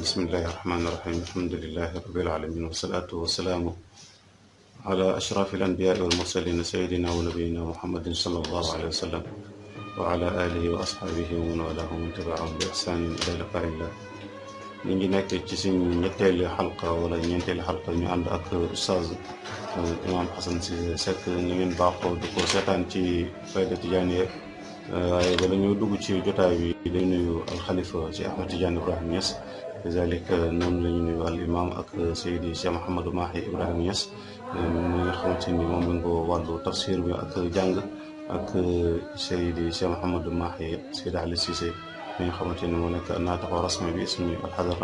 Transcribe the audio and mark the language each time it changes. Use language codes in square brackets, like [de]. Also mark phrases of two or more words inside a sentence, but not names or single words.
[ar] بسم الله الرحمن الرحيم. الحمد لله رب العالمين، والصلاة والسلام على أشرف الأنبياء والمرسلين سيدنا ونبينا محمد صلى الله عليه وسلم وعلى آله وأصحابه ومن والاه ومن تبعهم بإحسان إلى لقاء الله. [wo] ñu ngi nak ci suñu ñetteelu xalqa wala ñeenteelu xalqa ñu ànd ak Oustaz Imam Hassan Cissé Seck ni ngeen baaxoo di ko seetaan ci Fayda Tijaaniya. waaye bala ñu dugg ci jotaay bi dañu nuyu alxalifa ci Ahmed Tidiane Ibrahima Niass, kazalika noonu la ñu nuyu al imam ak Seydi Cheikh Mouhamadou Mahi Ibrahima Niass mi nga xamante ni moom lañ ko wàllu tafsir bi ak jàng ak Seydi Cheikh Mouhamadou Mahi Seydi Ali Cissé mi nga xamante ni moo nekk naataxoo rasmi bi ismi alxadara.